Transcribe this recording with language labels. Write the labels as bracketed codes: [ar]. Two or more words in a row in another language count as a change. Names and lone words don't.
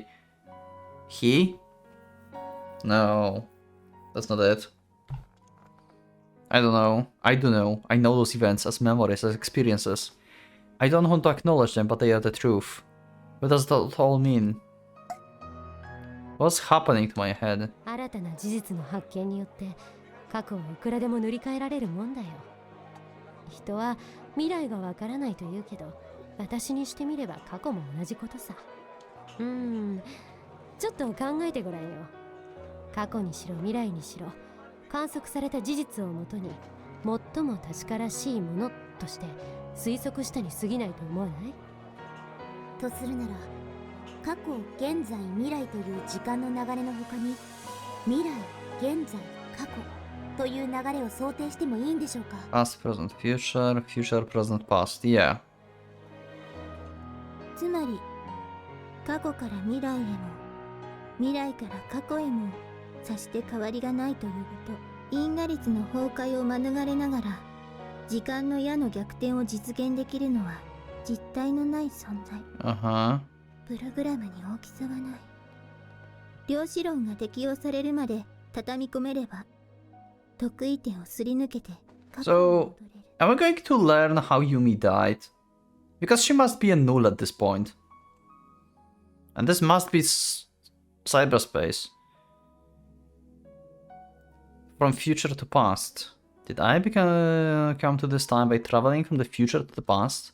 [en] he? No, that's not it. I don't know. I do know. I know those events as memories, as experiences. I don't want to acknowledge them, but they are the truth. What does that all mean? What's happening to my head? [ja] 新たな事実の発見によって過去はいくらでも塗り替えられるもんだよ。人は未来がわからないと言うけど、私にしてみれば過去も同じことさ。ちょっと考えてごらんよ。過去にしろ未来にしろ、観測された事実をもとに最も確からしいものとして推測したに過ぎないと思わない？とするなら、過去、現在、未来という時間の流れの他に、未来、現在、過去という流れを想定してもいいんでしょうか。 [en] Past, present, future, future, present, past. Yeah. [ja] つまり、過去から未来へも、未来から過去へも、さして変わりがないということ。因果律の崩壊を免れながら、時間の矢の逆転を実現できるのは、実体のない存在。 [en] Uh-huh. [ja] プログラムに大きさはない。量子論が適用されるまで畳み込めれば、得意点をすり抜けて過去に戻れる。 [en] Am I going to learn how Yumi died? Because she must be a null at this point. And this must be cyberspace. From future to past. Did I come to this time by traveling from the future to the past?